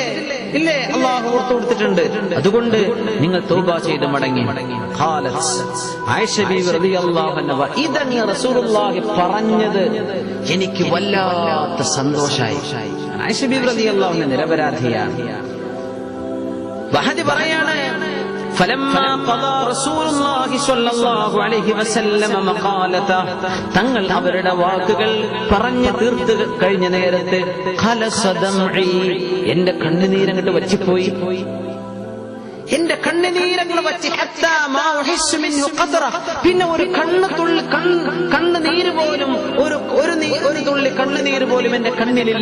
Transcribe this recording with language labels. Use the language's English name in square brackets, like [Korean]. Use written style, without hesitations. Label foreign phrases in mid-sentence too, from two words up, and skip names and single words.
[Malayalam] ഇല്ലേ? അല്ലാഹു പുറത്തു കൊടുത്തിട്ടുണ്ട്. അതുകൊണ്ട് നിങ്ങൾ തൗബ ചെയ്ത് മടങ്ങി. ആയിഷ ബീവി [Arabic] رضي الله عنها, [Malayalam] ഇതങ്ങ് റസൂലുള്ളാഹി പറഞ്ഞത് എനിക്ക് വല്ലാത്ത സന്തോഷമായി. ആയിഷ ബീവി [Arabic] رضي الله عنها [Malayalam] നിരപരാധിയാണ്. വഹദി പറയാണ്, [Arabic] فلما قضى رسول الله صلى الله عليه وسلم مقالته, [Malayalam] തങ്ങൾ അവരുടെ വാക്കുകൾ പറഞ്ഞു തീർത്ത് കഴിഞ്ഞ നേരത്തെ എന്റെ കണ്ണുനീരങ്ങട്ട് വറ്റിപ്പോയി. എന്റെ കണ്ണുനീരങ്ങൾ വറ്റി, പിന്നെ ഒരു കണ്ണുനീര് പോലും ഒരു തുള്ളി കണ്ണുനീര് പോലും എന്റെ കണ്ണിലില്ല.